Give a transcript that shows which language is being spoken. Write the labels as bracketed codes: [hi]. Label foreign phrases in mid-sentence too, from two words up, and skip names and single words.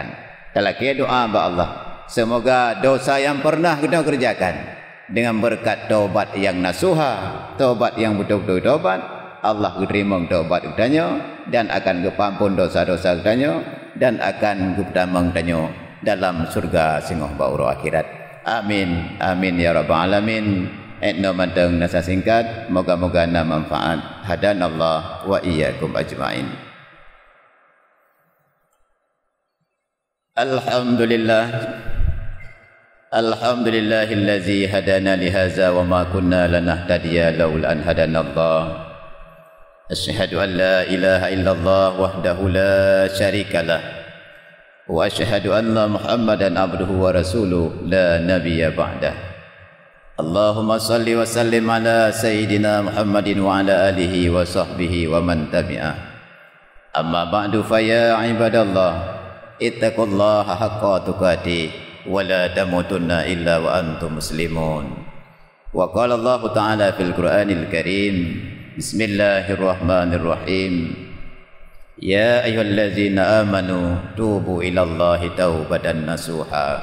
[id] Kalau kita doa kepada Allah, semoga dosa yang pernah kita kerjakan dengan berkat taubat yang nasuha, taubat yang betul-betul taubat, Allah terima taubat kita dan akan kepampun dosa-dosa kita dan akan ketamang kita dalam surga singoh bauru akhirat. [ar] آمين، آمين يا رب العالمين. [ace] Etno manteng nasa singkat, moga-moga na manfaat. [ar] هدانا الله وإياكم أجمعين. الحمد لله، الحمد لله الذي هدانا لهذا وما كنا لنهتدي لولا أن هدانا الله. أشهد أن لا إله إلا الله وحده لا شريك له وأشهد أن محمدا عبده ورسوله لا نبي بعده. اللهم صل وسلم على سيدنا محمد وعلى آله وصحبه ومن تبعه. أما بعد فيا عباد الله، اتقوا الله حق تقاته ولا تموتن إلا وأنتم مسلمون. وقال الله تعالى في القرآن الكريم، بسم الله الرحمن الرحيم. يا أيها الذين آمنوا توبوا إلى الله توبة نصوحا.